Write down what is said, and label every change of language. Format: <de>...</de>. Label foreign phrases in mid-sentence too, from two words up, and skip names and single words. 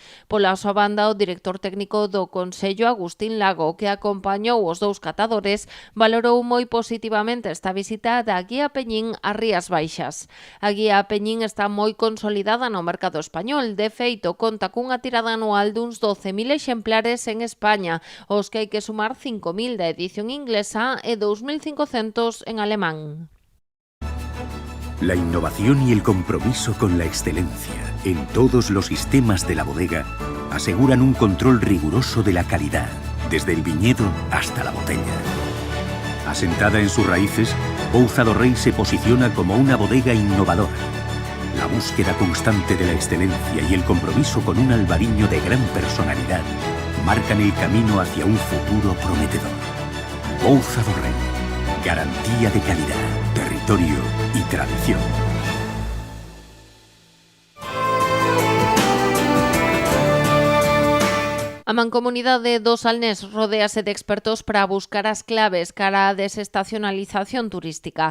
<gl>Pola súa banda, o director técnico do Consello, Agustín Lago, que acompañou os dous catadores, valorou moi positivamente esta visita da Guía Peñín a Rías Baixas. A Guía Peñín está moi consolidada no mercado español. De feito, conta cunha tirada anual duns 12.000 exemplares en España, os que hai que sumar 5.000 da edición inglesa e 2.500 en alemán.</gl> <es>La innovación y el compromiso con la excelencia en todos los sistemas de la bodega aseguran un control riguroso de la calidad, desde el viñedo hasta la botella. Asentada en sus raíces, Pouza do Rei se posiciona como una bodega innovadora. La búsqueda constante de la excelencia y el compromiso con un albariño de gran personalidad marcan el camino hacia un futuro prometedor. Pouza do Rei, garantía de calidad, territorio y tradición.</es> <gl>A Mancomunidade do Salnés rodéase de expertos para buscar as claves cara á desestacionalización turística.</gl>